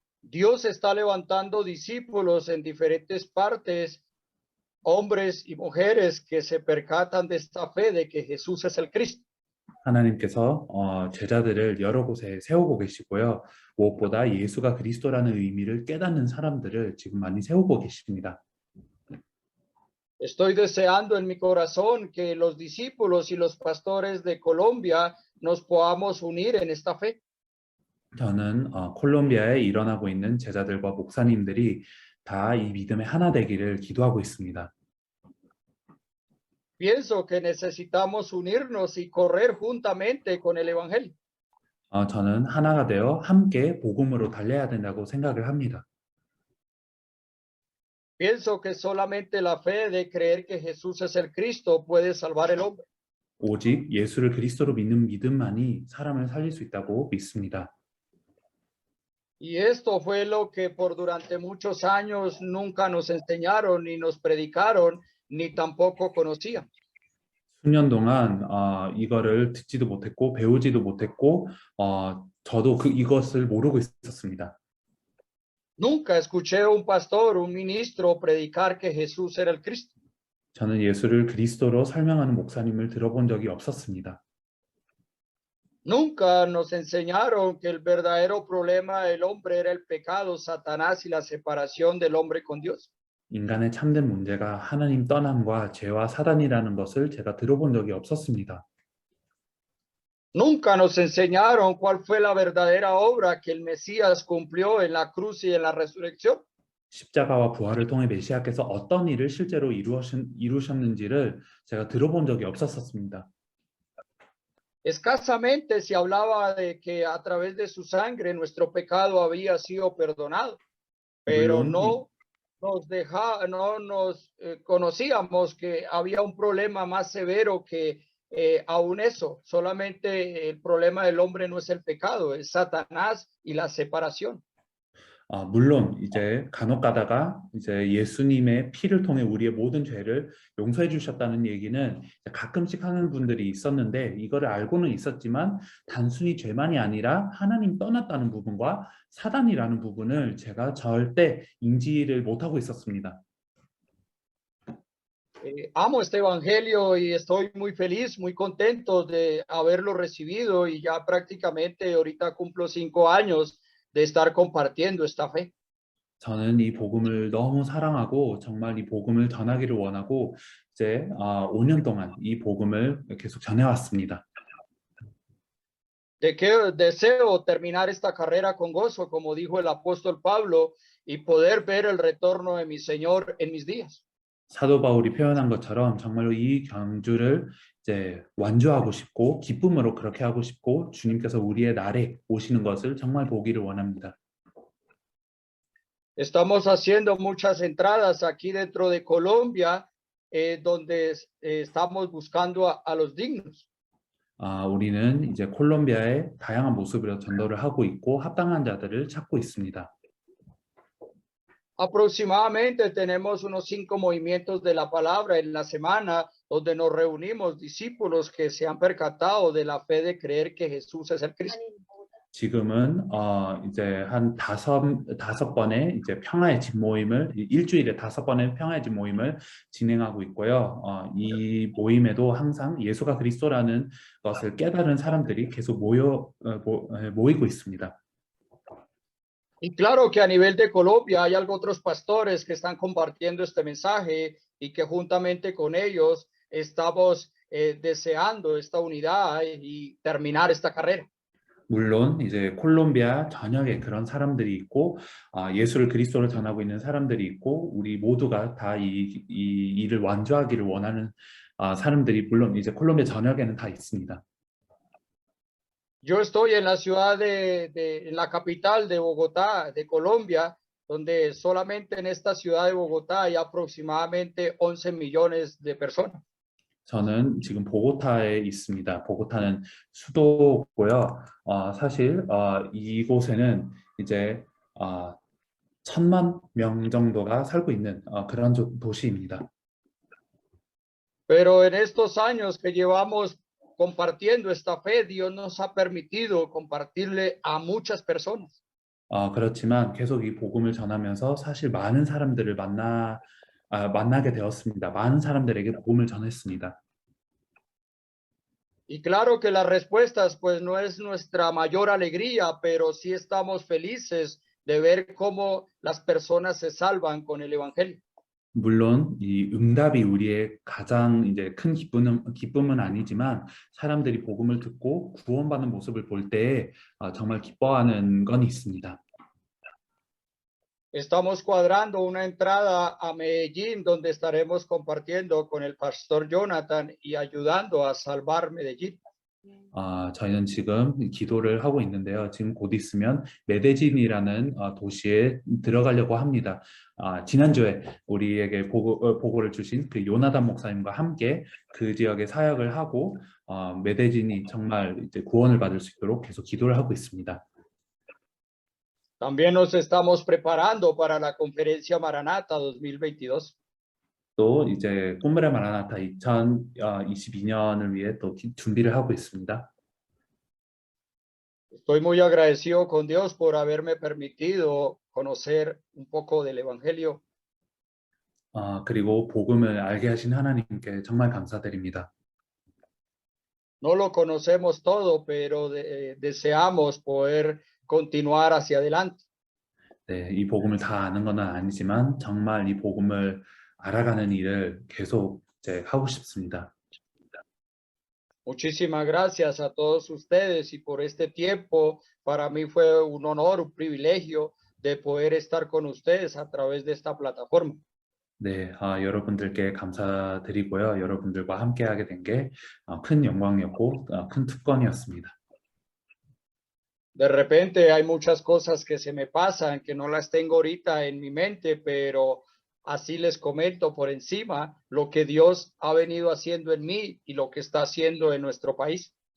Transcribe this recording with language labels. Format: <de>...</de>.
<es>Dios está levantando discípulos en diferentes partes, hombres y mujeres que se percatan de esta fe de que Jesús es el Cristo.</es> <ko>하나님께서 제자들을 여러 곳에 세우고 계시고요. 무엇보다 예수가 그리스도라는 의미를 깨닫는 사람들을 지금 많이 세우고 계십니다.</ko> <es>Estoy deseando en mi corazón que los discípulos y los pastores de Colombia nos podamos unir en esta fe.</es> <ko>저는 콜롬비아에 일어나고 있는 제자들과 목사님들이 다 이 믿음의 하나 되기를 기도하고 있습니다.</ko> <es>Pienso que necesitamos unirnos y correr juntamente con el evangelio.</es> <ko>저는 하나가 되어 함께 복음으로 달려야 된다고 생각을 합니다.</ko> <es>Pienso que solamente la fe de creer que Jesús es el Cristo puede salvar el hombre.</es> <ko>오직 예수를 그리스도로 믿는 믿음만이 사람을 살릴 수 있다고 믿습니다.</ko> <es>Y esto fue lo que por durante muchos años nunca nos enseñaron, ni nos predicaron, ni tampoco conocían.</es> <ko>수년 동안 이거를 듣지도 못했고 배우지도 못했고 저도 이것을 모르고 있었습니다.</ko> <es>Nunca escuché a un pastor, un ministro predicar que Jesús era el Cristo.</es> <ko>저는 예수를 그리스도로 설명하는 목사님을 들어본 적이 없었습니다.</ko> <es>Nunca nos enseñaron que el verdadero problema del hombre era el pecado, Satanás y la separación del hombre con Dios.</es> <ko>인간의 참된 문제가 하나님 떠남과 죄와 사단이라는 것을 제가 들어본 적이 없었습니다.</ko> <es>Nunca nos enseñaron cuál fue la verdadera obra que el Mesías cumplió en la cruz y en la resurrección. 십자가와 부활을 통해 메시아께서 어떤 일을 실제로 이루셨는지를 제가 들어본 적이 없었습니다. Escasamente se hablaba de que a través de su sangre nuestro pecado había sido perdonado, pero no nos conocíamos que había un problema más severo que aún eso. Solamente el problema del hombre no es el pecado, es Satanás y la separación.</es> <ko>물론 이제 간혹 가다가 이제 예수님의 피를 통해 우리의 모든 죄를 용서해 주셨다는 얘기는 가끔씩 하는 분들이 있었는데 이거를 알고는 있었지만 단순히 죄만이 아니라 하나님 떠났다는 부분과 사단이라는 부분을 제가 절대 인지를 못하고 있었습니다.</ko> <es>Amo este evangelio y estoy muy feliz, muy contento de haberlo recibido y ya prácticamente ahorita cumplo 5 años de estar compartiendo esta fe.</es> <ko>저는 이 복음을 너무 사랑하고 정말 이 복음을 전하기를 원하고 이제 5년 동안 이 복음을 계속 전해왔습니다.</ko> <es>Deseo terminar esta carrera con gozo, como dijo el apóstol Pablo, y poder ver el retorno de mi Señor en mis días.</es> <ko>사도 바울이 표현한 것처럼 정말로 이 경주를 이제 완주하고 싶고 기쁨으로 그렇게 하고 싶고 주님께서 우리의 날에 오시는 것을 정말 보기를 원합니다.</ko> <es>Estamos haciendo muchas entradas aquí dentro de Colombia, donde estamos buscando a los dignos.</es> <ko>우리는 이제 콜롬비아의 다양한 모습으로 전도를 하고 있고 합당한 자들을 찾고 있습니다.</ko> <es>Aproximadamente tenemos unos 5 movimientos de la palabra en la semana, donde nos reunimos discípulos que se han percatado de la fe de creer que Jesús es el Cristo.</es> <ko>지금은 이제 한 다섯 번의 이제 평화의 집 모임을 일주일에 5번의 평화의 집 모임을 진행하고 있고요. 이 모임에도 항상 예수가 그리스도라는 것을 깨달은 사람들이 계속 모이고 있습니다.</ko> <es>Y claro que a nivel de Colombia hay algo otros pastores que están compartiendo este mensaje y que juntamente con ellos estamos deseando esta unidad y terminar esta carrera.</es> <ko>물론 이제 콜롬비아 전역에 그런 사람들이 있고 예수를 그리스도로 전하고 있는 사람들이 있고 우리 모두가 다 이 일을 완주하기를 원하는 사람들이 물론 이제 콜롬비아 전역에는 다 있습니다.</ko> <es>Yo estoy en la ciudad en la capital de Bogotá, de Colombia, donde solamente en esta ciudad de Bogotá hay aproximadamente 11 millones de personas.</es> <ko>저는 지금 보고타에 있습니다. 보고타는 수도고요. 사실 이곳에는 이제 1,000만 명 정도가 살고 있는 그런 도시입니다.</ko> <es>Pero en estos años que llevamos compartiendo esta fe, Dios nos ha permitido compartirle a muchas personas.</es> <ko>그렇지만 계속 이 복음을 전하면서 사실 많은 사람들을 만나게 되었습니다. 많은 사람들에게 복음을 전했습니다.</ko> <es>Y claro que las respuestas pues no es nuestra mayor alegría, pero sí estamos felices de ver cómo las personas se salvan con el evangelio.</es> <ko>물론 이 응답이 우리의 가장 이제 큰 기쁨은 아니지만 사람들이 복음을 듣고 구원받는 모습을 볼 때에 정말 기뻐하는 건 있습니다.</ko> <es>Estamos cuadrando una entrada a Medellín donde estaremos compartiendo con el pastor Jonathan y ayudando a salvar Medellín.</es> <ko>저희는 지금 기도를 하고 있는데요. 지금 곧 있으면 메데진이라는 도시에 들어가려고 합니다. 지난주에 우리에게 보고를 주신 그 요나단 목사님과 함께 그 지역에 사역을 하고 메데진이 정말 이제 구원을 받을 수 있도록 계속 기도를 하고 있습니다.</ko> <es>También nos estamos preparando para la conferencia Maranata 2022.</es> <ko>또 이제 꿈브레 마라나타 2022년을 위해 또 준비를 하고 있습니다.</ko> <es>Estoy muy agradecido con Dios por haberme permitido conocer un poco del evangelio.</es> <ko>그리고 복음을 알게 하신 하나님께 정말 감사드립니다.</ko> <es>No lo conocemos todo, pero deseamos poder continuar hacia adelante.</es> <ko>네, 이 복음을 다 아는 건 아니지만 정말 이 복음을 알아가는 일을 계속 이제 하고 싶습니다.</ko> <es>Muchísimas gracias a todos ustedes y por este tiempo. Para mí fue un honor, un privilegio de poder estar con ustedes a través de esta plataforma.</es> <ko>네, 여러분들께 감사드리고요. 여러분들과 함께하게 된 게 큰 영광이었고 큰 특권이었습니다.</ko> <es>De repente hay muchas cosas que se me pasan, que no las tengo ahorita en mi mente, pero así les comento por encima lo que Dios ha venido haciendo en mí y lo que está haciendo en nuestro país.</es>